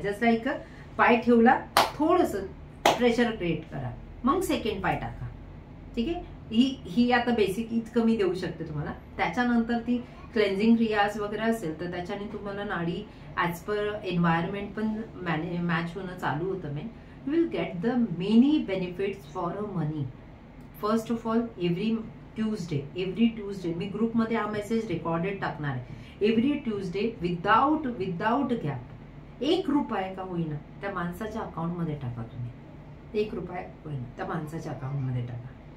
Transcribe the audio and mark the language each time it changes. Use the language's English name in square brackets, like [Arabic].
[English] just like [Marathi] पाय ठेवला, थोडस प्रेशर क्रिएट करा, मग सेकंड पाय टाका. ठीक आहे. ही आता बेसिक इतकं मी देऊ शकते तुम्हाला. त्याच्यानंतर ती क्लेन्झिंग क्रियाज वगैरे असेल तर त्याच्याने तुम्हाला नाडी ॲज पर एन्व्हायरमेंट पण मॅच होणं चालू होतं. [English] Main you will get the many benefits for a money. First of all, every Tuesday [Marathi] मी ग्रुपमध्ये हा मेसेज रेकॉर्डेड टाकणार आहे. [English] every Tuesday without gap [Marathi] 1 रुपया का होईना त्या माणसाच्या अकाउंटमध्ये टाका. तुम्ही 1 रुपया होईना त्या माणसाच्या अकाउंटमध्ये टाका.